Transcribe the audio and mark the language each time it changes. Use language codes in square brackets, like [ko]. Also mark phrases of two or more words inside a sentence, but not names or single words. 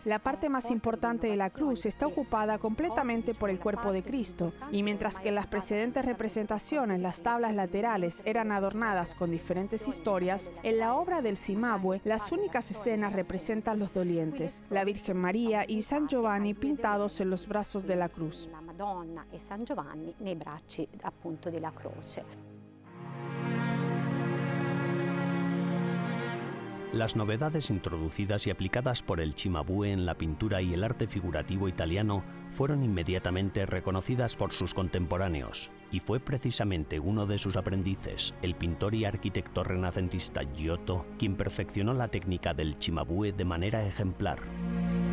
[es] La parte más importante de la cruz está ocupada completamente por el cuerpo de Cristo, y mientras que en las precedentes representaciones las tablas laterales eran adornadas con diferentes historias, en la obra del Cimabue las únicas escenas representan los dolientes, la Virgen María y San Giovanni pintados en los brazos de la cruz. [it] La Madonna e San Giovanni nei bracci appunto della croce. [es] Las novedades introducidas y aplicadas por el Cimabue en la pintura y el arte figurativo italiano fueron inmediatamente reconocidas por sus contemporáneos, y fue precisamente uno de sus aprendices, el pintor y arquitecto renacentista Giotto, quien perfeccionó la técnica del Cimabue de manera ejemplar.